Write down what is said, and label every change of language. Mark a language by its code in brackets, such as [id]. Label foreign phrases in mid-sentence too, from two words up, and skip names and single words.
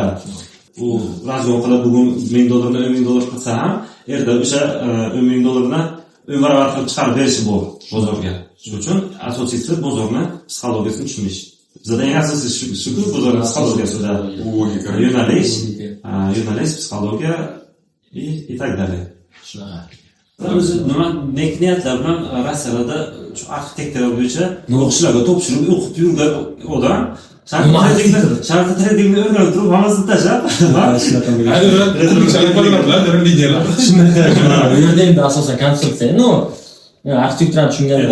[uz] U razgon qilib bugun $1000 $10,000 qilsa ham, erta o'sha $10,000 o'n barobar qilib chiqarib berishi bor bozorga. Shuning uchun asosiysi bozorni psixologiyasini tushunish. Bizda eng asosiysi shuku, bozorning psixologiyasida yo'nalish, psixologiya [ru] и так далее. [uz] shunaqa. O'zi nima niyatlar bilan Rossiyada shu arxitektura bo'yicha o'qishlarga topshirib o'qib yurgan odam sharqi tradingni o'rganib turib hammasini tashlab, u yerda endi asosan konstruksiya, no, arxitekturani tushunganlar